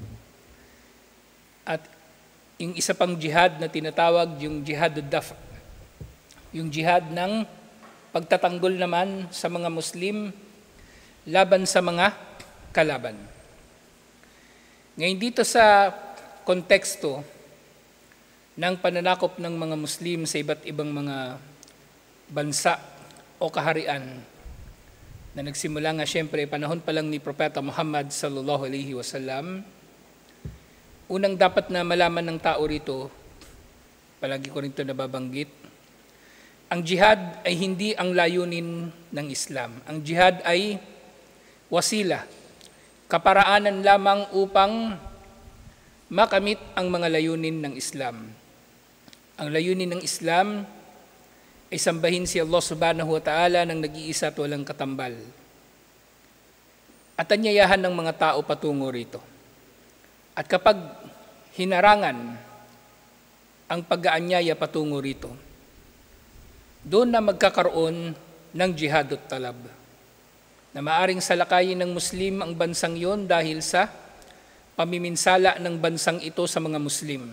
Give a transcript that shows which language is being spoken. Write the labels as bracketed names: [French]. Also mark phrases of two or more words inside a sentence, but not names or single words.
[Filipino] At yung isa pang jihad na tinatawag yung [Arabic] جهاد الدفع', [Filipino] yung jihad ng pagtatanggol naman sa mga Muslim laban sa mga kalaban. Ngayon dito sa konteksto ng pananakop ng mga Muslim sa iba't ibang mga bansa o kaharian na nagsimula nga siyempre panahon pa lang ni Propeta Muhammad [Arabic] صلى الله عليه وسلم. [Filipino] Unang dapat na malaman ng tao rito, palagi ko rin ito nababanggit, ang jihad ay hindi ang layunin ng Islam. Ang jihad ay wasila, kaparaanan lamang upang makamit ang mga layunin ng Islam. Ang layunin ng Islam ay sambahin si Allah [Arabic] سبحانه وتعالى [Filipino] ng nag-iisa at walang katambal. At anyayahan ng mga tao patungo rito. At kapag hinarangan ang pag-aanyaya patungo rito, doon na magkakaroon ng [Arabic] جهاد الطلب, [Filipino] na maaring salakayin ng Muslim ang bansang yon dahil sa pamiminsala ng bansang ito sa mga Muslim.